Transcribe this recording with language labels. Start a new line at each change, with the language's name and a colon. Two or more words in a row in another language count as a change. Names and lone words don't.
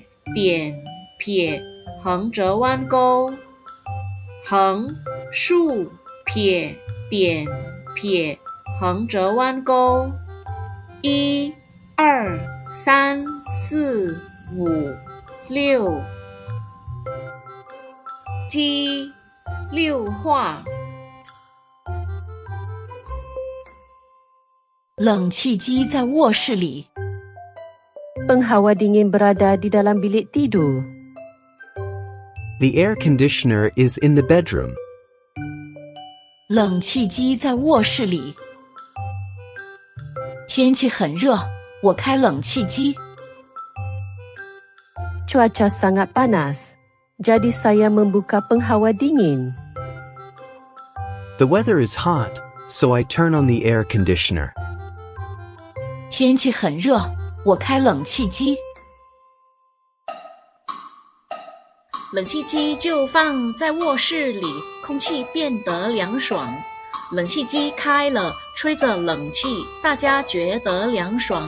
Chinese: 点撇横折弯钩，横竖撇点撇横折弯钩，1、2、3、4、5、6，机六化，冷气机在卧室里
Malay: penghawa dingin berada di dalam bilik tidur,
English: the air conditioner is in the bedroom,
Chinese: 冷气机在卧室里天气很热，我开冷气机
Malay: cuaca sangat panas, jadi saya membuka penghawa dingin.
English: the weather is hot, so I turn on the air conditioner,
Chinese: 天气很热，我开冷气机冷气机就放在卧室里，空气变得凉爽。冷气机开了，吹着冷气，大家觉得凉爽。